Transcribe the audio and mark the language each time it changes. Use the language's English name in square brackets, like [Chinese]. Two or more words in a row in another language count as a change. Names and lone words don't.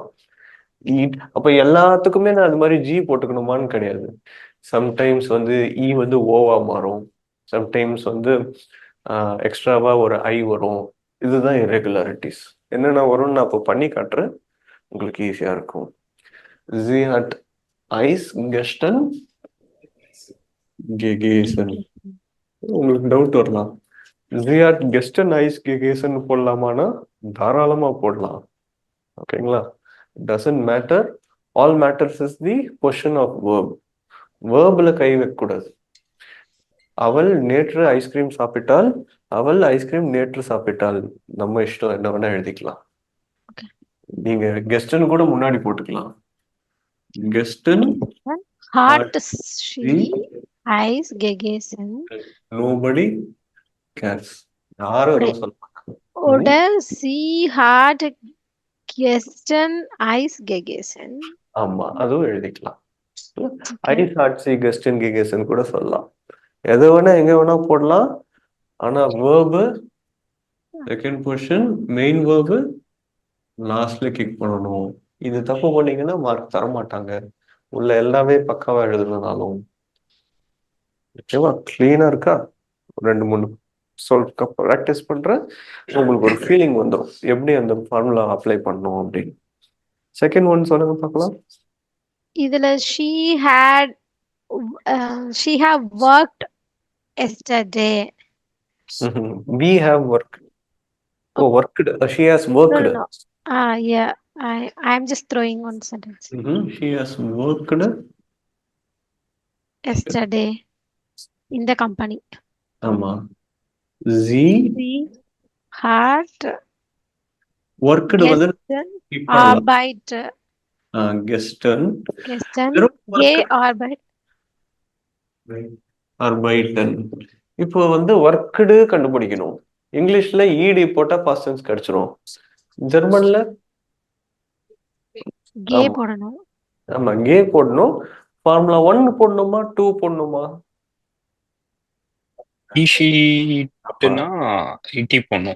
[Tamil] அப்ப எல்லாத்துக்குமே நான் அது மாதிரி ஜி போட்டுக்கணுமான்னு கிடையாது. சம்டைம்ஸ் வந்து இ வந்து ஓவா மாறும், சம்டைம்ஸ் வந்து எக்ஸ்ட்ராவா ஒரு ஐ வரும். இதுதான் இர்ரெகுலாரிட்டிஸ். என்னென்ன வரும்னு நான் இப்போ பண்ணி காட்டுறேன், உங்களுக்கு ஈஸியா இருக்கும். [German] Sie hat Eis gestern gegessen. [Tamil] உங்களுக்கு டவுட் வரலாம், [German] Sie hat gestern Eis gegessen [Tamil] போடலாமான்னா தாராளமா போடலாம். ஓகேங்களா. [English] doesn't matter. All matters is the position of verb. [Tamil] வேர்ப்ல கை வைக்கக்கூடாது. அவள் நேற்று ஐஸ்கிரீம் சாப்பிட்டால், அவள் ஐஸ்கிரீம் நேற்று சாப்பிட்டாள், நம்ம இஷ்டம், என்ன வேணா எழுதிக்கலாம். நீங்க கெஸ்ட்னு கூட முன்னாடி போட்டுக்கலாம். கெஸ்டன் [German] Hat she Eis gegessen? [English] nobody cares. [Tamil] யாரும் எதுவும் சொல்ல மாட்டாங்க. [German] Oder sie hat gestern Eis gegessen. [Tamil] ஆமா, அதுவும் எழுதிக்கலாம். [German] Eis hat sie gestern gegessen [Tamil] கூட சொல்லலாம். எது வேணா எங்க வேணா போடலாம். ஆனா [English] verb second position, main verb [Tamil] லாஸ்ட்ல கிக் பண்ணணும். இது தப்பு பண்ணீங்கன்னா மார்க் தர மாட்டாங்க, உள்ள எல்லாமே பக்காவா எழுதுனாலும். ஓகேவா. கிளீனா இருக்கா. ரெண்டு மூணு ப்ராக்டிஸ் பண்றேன், உங்களுக்கு ஒரு ஃபீலிங் வந்துடும் எப்படி அந்த [English] formula apply [Tamil] பண்ணணும் அப்படின்னு. [English] second one [Tamil] சொல்லுங்க பார்க்கலாம். [English] இதுல she had she have worked yesterday. We have worked. Oh, worked. She has worked. No. Yeah, I'm just throwing one sentence. She has worked Yesterday in the company. [Tamil] ஆமா. she [English] had worked வந்து [German] Arbeit. gestern arbeiten. [Tamil] இப்போ வந்து worked கண்டுபிடிக்கணும். இங்கிலீஷ்ல ed போட்டா [English] past tense [Tamil] கிடைச்சிரும். ஜெர்மன்ல கே போடணும். ஆமா, கே போடணும். ஃபார்முலா 1 போடணுமா 2 போடணுமா? ஈஷிட்னா இடி போடணும்.